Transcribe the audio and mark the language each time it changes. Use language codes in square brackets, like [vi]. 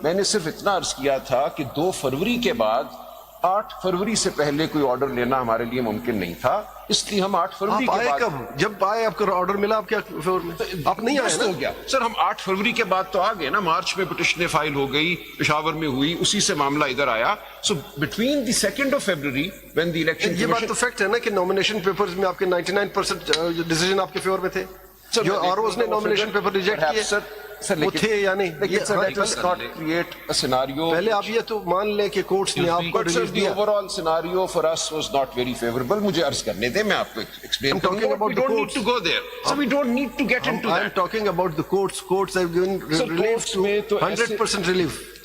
[ur] میں نے صرف اتنا عرض کیا تھا کہ 2 فروری کے بعد 8 فروری سے پہلے کوئی آرڈر لینا ہمارے لیے ممکن نہیں تھا, اس لیے ہم 8 فروری کے بعد. کب جب آئے آپ کو آرڈر ملا, آپ کیا فیور میں آپ نہیں آئے ہو گیا سر. ہم 8 فروری کے بعد تو آ گئے نا. مارچ میں پٹیشن فائل ہو گئی, پشاور میں ہوئی, اسی سے معاملہ ادھر آیا. [en] So between the 2nd of February when the election. [ur] یہ بات تو فیکٹ ہے نا کہ نومینیشن پیپرز میں آپ کے 99% ڈیسیجن آپ کے فیور میں تھے. جو آر اوز نے نومینیشن پیپر ریجیکٹ کیے وہ تھے یا نہیں. پہلے آپ یہ تو مان لیں کہ کورٹس نے آپ کو ریلیف دیا. [en] Overall scenario for us was not very favourable. [ur] مجھے عرض کرنے دیں, میں آپ کو ایکسپلین کروں گا. [en] We don't need to go there. So we don't need to get into that. I am talking about the courts. Courts have given relief to 100% relief.